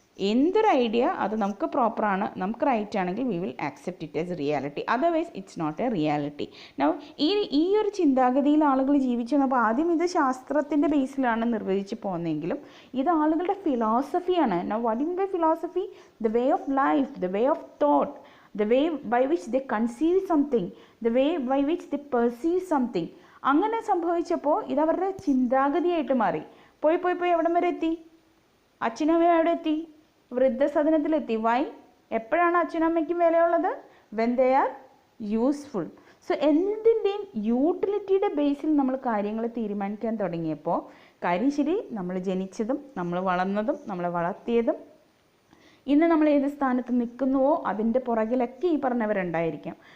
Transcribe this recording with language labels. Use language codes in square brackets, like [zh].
[ml] എന്തൊരു ഐഡിയ അത് നമുക്ക് പ്രോപ്പറാണ്, നമുക്ക് റൈറ്റ് ആണെങ്കിൽ [en] We will accept it as reality, otherwise it's not a reality. [ml] Now ഈ ഒരു ചിന്താഗതിയിൽ ആളുകൾ ജീവിച്ചു വന്നപ്പോൾ ആദ്യം ഇത് ശാസ്ത്രത്തിൻ്റെ ബേസിലാണ് നിർവചിച്ച് പോകുന്നതെങ്കിലും ഇത് ആളുകളുടെ ഫിലോസഫിയാണ്. [en] Now what in by philosophy? The way of life, the way of thought, the way by which they conceive something, the way by which they perceive something. [ml] അങ്ങനെ സംഭവിച്ചപ്പോൾ ഇതവരുടെ ചിന്താഗതിയായിട്ട് മാറി. പോയി എവിടം വരെ എത്തി? അച്ഛനമ്മ എവിടെ എത്തി? വൃദ്ധസദനത്തിലെത്തി. വൈ? എപ്പോഴാണ് അച്ഛനമ്മയ്ക്കും വിലയുള്ളത്? [en] When they are useful. [ml] So എന്തിൻ്റെയും യൂട്ടിലിറ്റിയുടെ ബേസിൽ നമ്മൾ കാര്യങ്ങൾ തീരുമാനിക്കാൻ തുടങ്ങിയപ്പോൾ കാര്യം ശരി, നമ്മൾ ജനിച്ചതും നമ്മൾ വളർന്നതും നമ്മളെ വളർത്തിയതും ഇന്ന് നമ്മൾ ഏത് സ്ഥാനത്ത് നിൽക്കുന്നുവോ അതിൻ്റെ പുറകിലൊക്കെ ഈ പറഞ്ഞവരുണ്ടായിരിക്കാം.